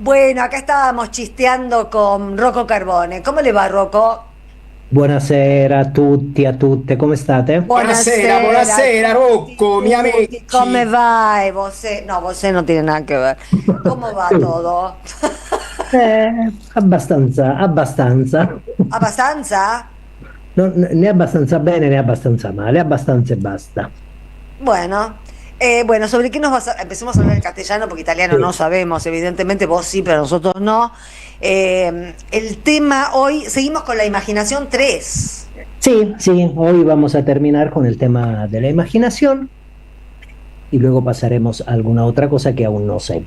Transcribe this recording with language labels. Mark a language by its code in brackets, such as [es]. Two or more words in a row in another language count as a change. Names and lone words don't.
[es] Bueno, acá estábamos chisteando con Rocco Carbone. ¿Cómo le va, Rocco? [it] Buonasera a tutte, come state? Buonasera, Buonasera, buonasera Rocco, miei tutti, come amici. va? Vosé? [es] No, vosé no tiene nada que ver. ¿Cómo va todo? [it] Abbastanza. ¿Abbastanza? Né abbastanza bene né abbastanza male, abbastanza e basta. [es] Bueno, bueno, ¿sobre qué nos vas a...? Empecemos a hablar en castellano porque italiano no [it] Sì, [es] sabemos, evidentemente vos sí, pero nosotros no. El tema hoy, seguimos con la imaginación 3. sí, hoy vamos a terminar con el tema de la imaginación y luego pasaremos a alguna otra cosa que aún no sé.